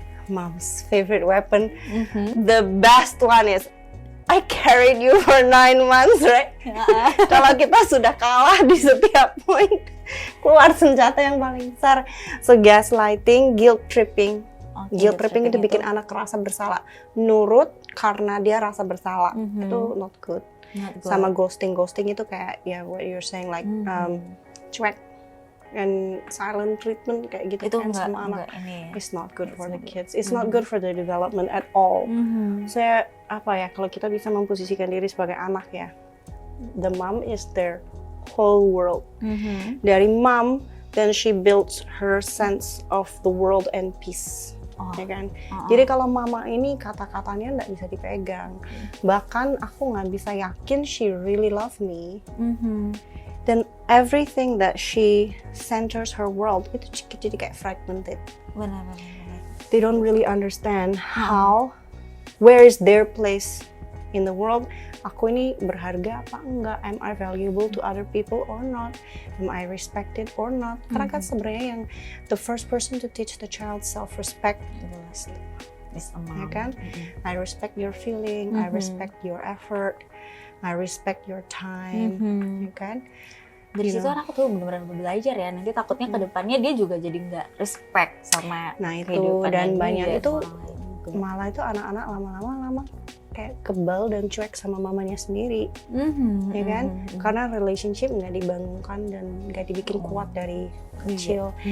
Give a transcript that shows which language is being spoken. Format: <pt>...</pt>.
<en>Mom's favorite weapon. The best one is I carried you for 9 months, right?</en> <id>Kalau kita sudah kalah di setiap poin, keluar senjata yang paling besar.</id> <en>So gaslighting, guilt tripping.</en> <id>Guilt tripping itu bikin anak rasa bersalah. Nurut karena dia rasa bersalah. Itu</id> <en>not good.</en> <id>Sama ghosting itu kayak</id> <en>what you're saying, like</en> <id>cuek and silent treatment kayak gitu itu kan sama anak.</id> <en>It's not good for the kids. It's not good for their development at all.</en> <id>Saya kalau kita bisa memposisikan diri sebagai anak ya,</id> <en>the mom is their whole world. Dari mom, then she builds her sense of the world and peace.</en> <id>Ya kan? Jadi kalau mama ini kata-katanya nggak bisa dipegang, bahkan aku nggak bisa yakin</id> <en>she really love me. Then everything that she centers her world</en> <id>itu jadi kayak</id> <en>fragmented.</en> <id>Benar.</id> <en>They don't really understand where is their place in the world.</en> <id>Aku ini berharga apa enggak?</id> <en>Am I valuable to other people or not? Am I respected or not?</en> <id>Karena kan sebenarnya yang</id> <en>the first person to teach the child self-respect is a mom.</en> <id>Ya kan?</id> <en>I respect your feeling, I respect your effort, I respect your time,</en> <id>ya kan? Dari situ anak tuh benar-benar belajar ya. Nanti takutnya ke depannya dia juga jadi nggak respect sama kehidupan dan banyak itu malah itu anak-anak lama-lama kayak kebal dan cuek sama mamanya sendiri, ya kan? Karena relationship nggak dibangunkan dan nggak dibikin kuat dari kecil.</id>